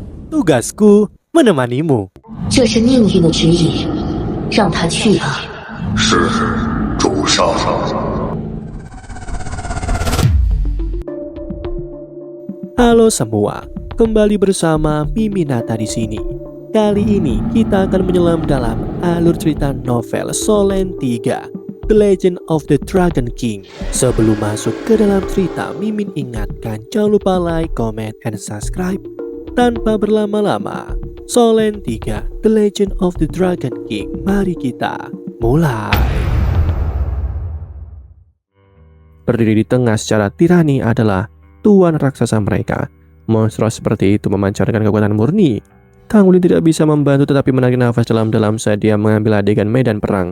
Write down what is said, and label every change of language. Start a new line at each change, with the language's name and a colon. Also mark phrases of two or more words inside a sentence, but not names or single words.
Indonesian: Tugasku menemanimu.
Chinese: 这是命运的指引，让他去吧。是，主上。
Indonesian: Halo semua, kembali bersama Miminata di sini. Kali ini kita akan menyelam dalam alur cerita novel Solen 3, The Legend of the Dragon King. Sebelum masuk ke dalam cerita, Mimin ingatkan jangan lupa
English: like, comment, and subscribe.
Indonesian: Tanpa berlama-lama, Solen 3, The Legend of the Dragon King. Mari kita mulai. Berdiri di tengah secara tirani adalah tuan raksasa mereka. Monstro seperti itu memancarkan kekuatan murni. Tang Wulin tidak bisa membantu tetapi menarik nafas dalam-dalam saat dia mengambil adegan medan perang.